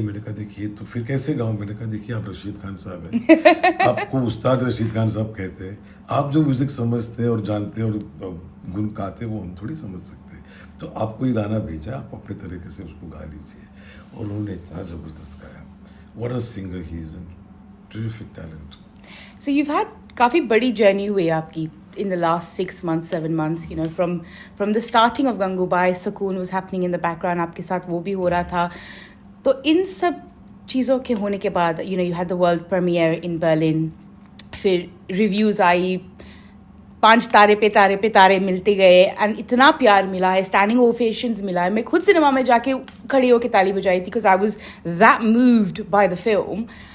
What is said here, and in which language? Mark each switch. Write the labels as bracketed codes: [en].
[hi] मैंने कहा देखिए तो फिर कैसे गाऊँ, मैंने कहा देखिए आप रशीद खान साहब हैं, आपको उस्ताद रशीद खान साहब कहते हैं, आप जो म्यूज़िक समझते हैं और जानते हैं और गुन गाते वो हम थोड़ी समझ सकते हैं, तो आपको ये गाना भेजा, आप अपने तरीके से उसको गा लीजिए। और उन्होंने इतना ज़बरदस्त गाया। [en] What a singer he is, an terrific talent. So you've had [hi] काफ़ी बड़ी जर्नी हुई आपकी [en] in the last 6 months, 7 months, you know, from the starting of Gangubai, Sukoon was happening in the background, [hi] आपके साथ वो भी हो रहा था। तो इन सब चीज़ों के होने के बाद, you know, [en] you had the world premiere in Berlin, [hi] फिर रिव्यूज़ आई, 5 तारे पे तारे मिलते गए, एंड इतना प्यार मिला है, स्टैंडिंग ओवेशंस मिला है। मैं खुद सिनेमा में जाके खड़ी होकर ताली बजाई थी [en] Because I was that moved by the film.